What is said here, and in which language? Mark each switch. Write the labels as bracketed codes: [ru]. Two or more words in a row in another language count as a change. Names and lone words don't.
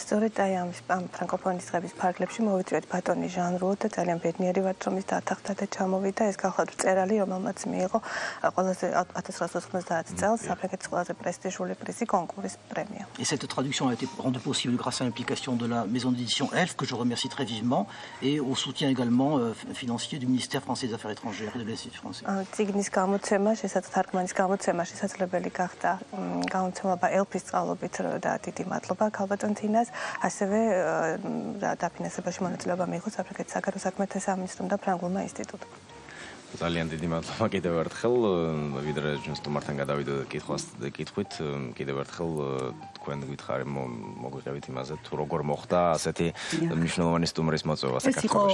[fr] Et cette traduction a été rendue possible grâce à l'implication de la maison d'édition ELF, que je remercie très vivement, et au soutien également financier du ministère français des Affaires étrangères et de l'Institut français. [ka] ძალიან დიდი მადლობა კიდევ ერთხელ, ვიდრე ჩვენ სტუმართან გადავიდოდეთ კითხვით, კიდევ ერთხელ თქვენ გითხარი მოგვიყევით იმაზე, თუ როგორ მოხდა ასეთი მნიშვნელოვანი სტუმრის მოწვევა საქართველოში.